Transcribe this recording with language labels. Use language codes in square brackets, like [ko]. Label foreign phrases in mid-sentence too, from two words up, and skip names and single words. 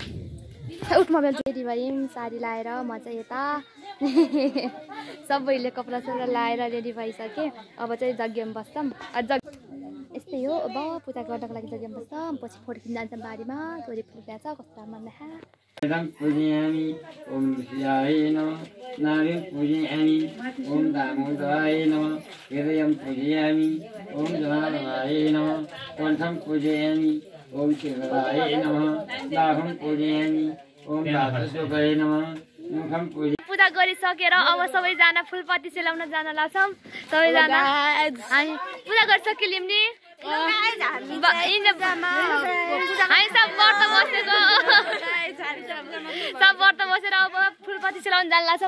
[ne] उठ [en] mobile ready [ne] भयौँ, साडी लाएर। म चाहिँ यता सबैले कपडा सपडा लाएर रेडी भइसकेँ। अब चाहिँ जग्गामा बस्छौँ। यस्तै हो, अब पूजा गर्नको लागि जग्गामा बस्छौँ। पछि फोटो खिच्न जान्छौँ बारीमा। छोरी फुल छ कस्तो राम्रो देखा। [sa] पूजयामि ओम शिवाय नमः। नारायण पूजयामि ओम दामोदराय नमः। हृदयं पूजयामि ओम जनार्दनाय नमः। कण्ठं पूजयामि ओम शिवाय नमः। बाहुं पूजयामि ओम वासुदेवाय नमः। मुखं [ne] पूजा गरिसकेर अब सबैजना फुलपत्ती सेलाउन जान लाग्छौँ। सबैजना हामी पूजा गरिसक्यौँ नि। हामी सब व्रत बसेको, सब व्रत बसेर अब फुलपत्ती सेलाउन जान लाग्छौँ।